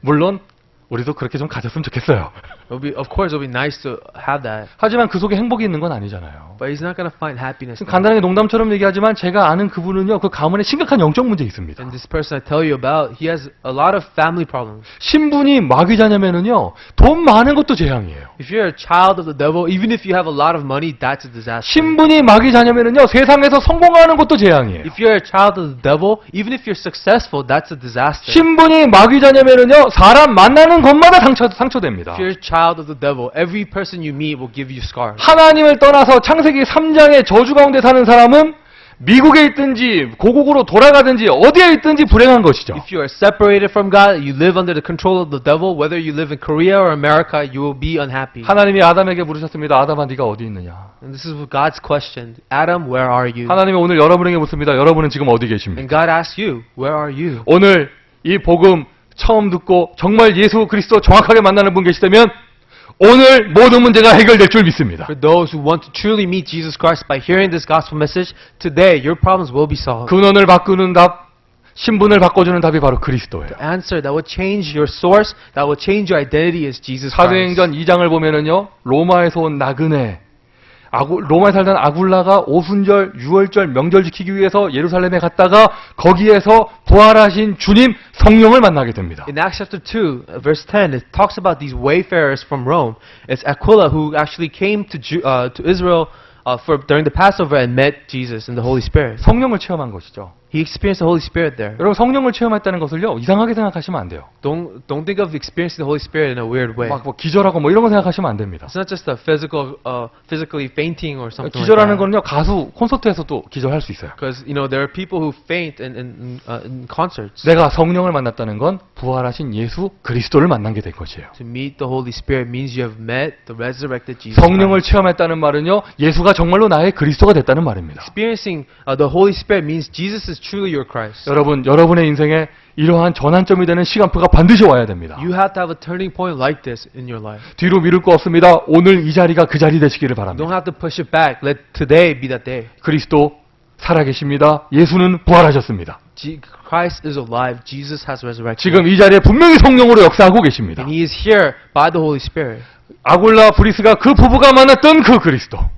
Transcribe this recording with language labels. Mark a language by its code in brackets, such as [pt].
[ko] 물론 우리도 그렇게 좀 가졌으면 좋겠어요. [en] Of course, it would be nice to have that, [ko] 하지만 그 속에 행복이 있는 건 아니잖아요. [en] but he's not gonna find happiness. [ko] 지금 간단하게 농담처럼 얘기하지만 제가 아는 그분은요. 그 가문에 심각한 영적 문제 있습니다. [en] And this person I tell you about, he has a lot of family problems. [ko] 신분이 마귀 자녀면은요. 돈 많은 것도 재앙이에요. [en] If you're a child of the devil, even if you have a lot of money, that's a disaster. [ko] 신분이 마귀 자녀면은요. 세상에서 성공하는 것도 재앙이에요. [en] If you're a child of the devil, even if you're successful, that's a disaster. [ko] 신분이 마귀 자녀면은요. 사람 만나는 것마다 상처됩니다. [en] If you're a child of the devil, every person you meet will give you scars. [ko] 하나님을 떠나서 창세기 3장의 저주 가운데 사는 사람은 미국에 있든지 고국으로 돌아가든지 어디에 있든지 불행한 것이죠. [en] If you are separated from God, you live under the control of the devil, whether you live in Korea or America, you will be unhappy. [ko] 하나님이 아담에게 물으셨습니다. 아담아 네가 어디 있느냐? [en] And this is God's question. Adam, where are you? [ko] 하나님이 오늘 여러분에게 묻습니다. 여러분은 지금 어디 계십니까? [en] And God asks you, where are you? [ko] 오늘 이 복음 처음 듣고 정말 예수 그리스도 정확하게 만나는 분 계시다면 오늘 모든 문제가 해결될 줄 믿습니다. [en] For those who want to truly meet Jesus Christ by hearing this gospel message, today your problems will be solved. [ko] 근원을 바꾸는 답, 신분을 바꿔주는 답이 바로 그리스도예요. [en] The answer that will change your source, that will change your identity is Jesus Christ. [ko] 사도행전 2장을 보면은요, 로마에서 온 나그네, 로마에 살던 아굴라가 오순절, 유월절, 명절 지키기 위해서 예루살렘에 갔다가 거기에서 부활하신 주님 성령을 만나게 됩니다. [en] In Acts chapter 2, verse 10, it talks about these wayfarers from Rome. It's Aquila who actually came to Israel during the Passover and met Jesus and the Holy Spirit. [ko] 성령을 체험한 것이죠. [en] He experienced the Holy Spirit there. [ko] 여러분 성령을 체험했다는 것을요 이상하게 생각하시면 안 돼요. [en] Don't think of experiencing the Holy Spirit in a weird way. [ko] 막 뭐 기절하고 뭐 이런 거 생각하시면 안 됩니다. [en] It's not just a physically fainting or something like that. [ko] 거는요 가수 콘서트에서도 기절할 수 있어요. [en] Because there are people who faint in concerts. [ko] 내가 성령을 만났다는 건 부활하신 예수 그리스도를 만난 게 된 것이에요. [en] To meet the Holy Spirit means you have met the resurrected Jesus [ko] 성령을 [en] Christ. [ko] 체험했다는 말은요 예수가 정말로 나의 그리스도가 됐다는 말입니다. [en] Experiencing the Holy Spirit means Jesus is truly your Christ. [ko] 여러분의 인생에 이러한 전환점이 되는 시간표가 반드시 와야 됩니다. [en] You have to have a turning point like this in your life. [ko] 뒤로 미룰 거 없습니다. 오늘 이 자리가 그 자리 되시기를 [en] You don't [ko] 바랍니다. [en] have to push it back. Let today be that day. [ko] 그리스도 살아계십니다. 예수는 부활하셨습니다. [en] Christ is alive. Jesus has resurrected. [ko] 지금 이 자리에 분명히 성령으로 역사하고 계십니다. [en] And He is here by the Holy Spirit. [ko] 아굴라 브리스가 그 부부가 만났던 그 그리스도,